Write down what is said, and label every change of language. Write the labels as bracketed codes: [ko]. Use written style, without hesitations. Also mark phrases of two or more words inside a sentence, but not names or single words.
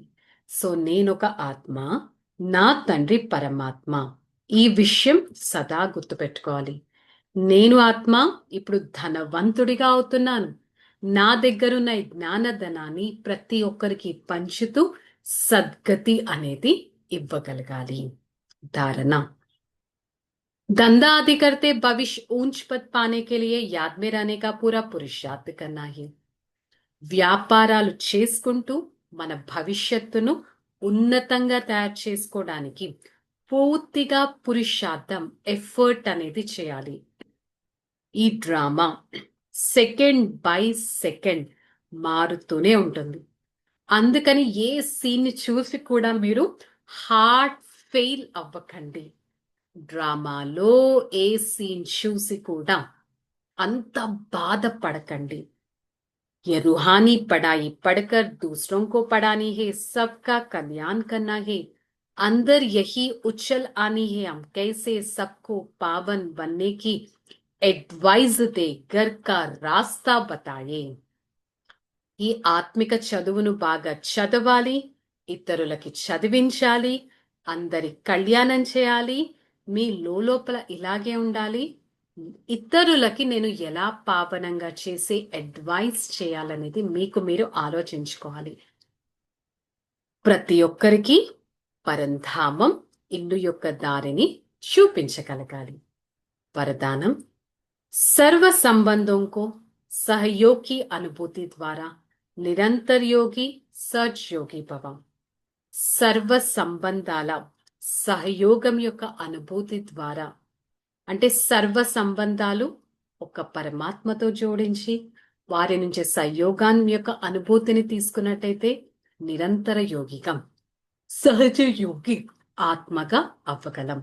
[te] సో నేనొక ఆత్మ, నా తండ్రి పరమాత్మ. ఈ విషయం సదా గుర్తుపెట్టుకోవాలి. నేను ఆత్మ ఇప్పుడు ధనవంతుడిగా అవుతున్నాను. నా దగ్గరున్న జ్ఞానధనాన్ని ప్రతి ఒక్కరికి పంచుతూ సద్గతి అనేది ఇవ్వగలగాలి. ధారణ. [hi] धंधा आदि करते भविष्य ऊंच पद पाने के लिए याद में रहने का पूरा पुरुषार्थ करना है. [te] వ్యాపారాలు చేసుకుంటూ మన భవిష్యత్తును ఉన్నతంగా తయారు చేసుకోవడానికి పూర్తిగా పురుషార్థం, ఎఫర్ట్ అనేది చేయాలి. ఈ డ్రామా [en] second by second [te] మారుతూనే ఉంటుంది. అందుకని ఏ సీన్ చూసి కూడా మీరు [en] heart fail [te] అవ్వకండి. డ్రామాలో ఏ సీన్ చూసి కూడా అంత బాధపడకండి. [hi] ये रूहानी पढ़ाई पढ़कर दूसरों को पढ़ानी है, सबका कल्याण करना है. अंदर यही उछल आनी है, हम कैसे सबको पावन बनने की एडवाइस दे, घर का रास्ता बताए. [te] ఈ ఆత్మిక చదువును బాగా చదవాలి, ఇతరులకి చదివించాలి, అందరి కళ్యాణం చేయాలి. మీ లోపల ఇలాగే ఉండాలి. ఇతరులకి నేను ఎలా పావనంగా చేసి అడ్వైస్ చేయాలనేది మీకు మీరు ఆలోచించుకోవాలి. ప్రతి ఒక్కరికి పరంధామం ఇల్లు యొక్క దారిని చూపించగలగాలి. [hi] వరదానం. सर्व संबंध को सहयोग की अनुभूति द्वारा निरंतर योगी सहज योगी भव. [te] సర్వ సంబంధాల సహయోగం యొక్క అనుభూతి ద్వారా, అంటే సర్వ సంబంధాలు ఒక పరమాత్మతో జోడించి వారి నుంచి సహయోగం యొక్క అనుభూతిని తీసుకున్నట్టయితే నిరంతర యోగిగా, సహజ యోగి ఆత్మగా అవ్వగలం.